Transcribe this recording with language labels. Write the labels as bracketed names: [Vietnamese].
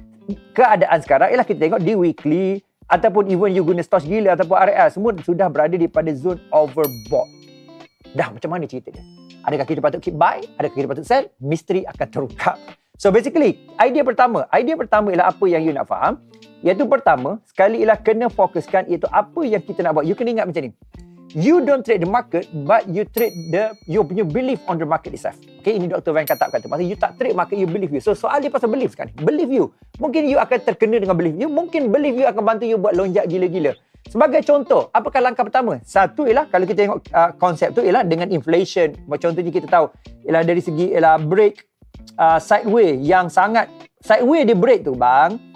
[Malay] Keadaan sekarang ialah kita tengok di weekly ataupun even you guna stocks gila ataupun RL semua sudah berada di pada zone overbought. Dah macam mana cerita dia? Adakah kita patut keep buy? Adakah kita patut sell? Misteri akan terungkap. So basically, idea pertama ialah apa yang you nak faham. Iaitu pertama, sekali ialah kena fokuskan iaitu apa yang kita nak buat. You kena ingat macam ni. [English] You don't trade the market, but you trade your belief on the market itself. Okay, ini Dr. Van kata. [Malay] Maksudnya you tak trade market, you believe you. So soal dia pasal belief sekarang. Believe you. Mungkin you akan terkena dengan belief you. Mungkin belief you akan bantu you buat lonjak gila-gila. Sebagai contoh, apakah langkah pertama? Satu ialah, kalau kita tengok konsep tu ialah dengan inflation. Contohnya kita tahu, ialah dari segi ialah break sideways yang sangat, sideways dia break tu bang.